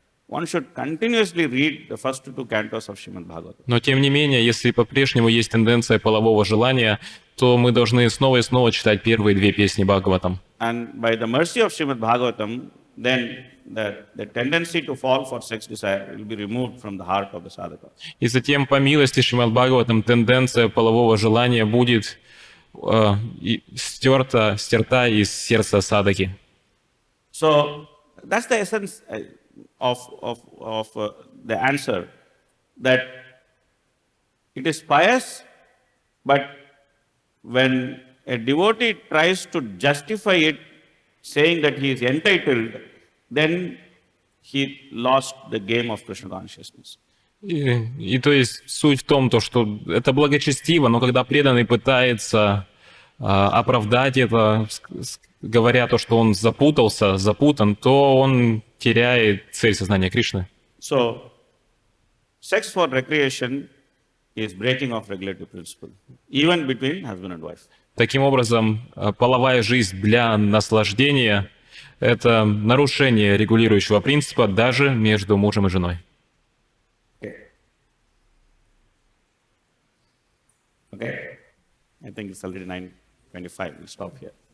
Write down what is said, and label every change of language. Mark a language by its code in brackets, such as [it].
[en] one should continuously read the first two cantos of Shrimad Bhagavatam. [ru] Но тем не менее, если по-прежнему есть тенденция полового желания, то мы должны снова и снова читать первые две песни Бхагаватам. [en] And by the mercy of Shrimad Bhagavatam, then the tendency to fall for sex desire will be removed from the heart of the sadhaka. [ru] И затем, по милости Шримад Бхагаватам, тенденция полового желания будет стерта из сердца садаки. [en] So that's the essence of the answer, that it is pious, but when a devotee tries to justify it, saying that he is entitled, then he lost the game of Krishna consciousness. [ru] И то есть суть в том, что это благочестиво, но когда преданный пытается оправдать это, говоря то, что он запутан, то он теряет цель сознания Кришны. [en] So, sex for recreation is breaking of regulatory principle, even between husband and wife. [ru] Таким образом, половая жизнь для наслаждения – это нарушение регулирующего принципа даже между мужем и женой. [en] Okay. I think it's already 9:25. We'll stop here.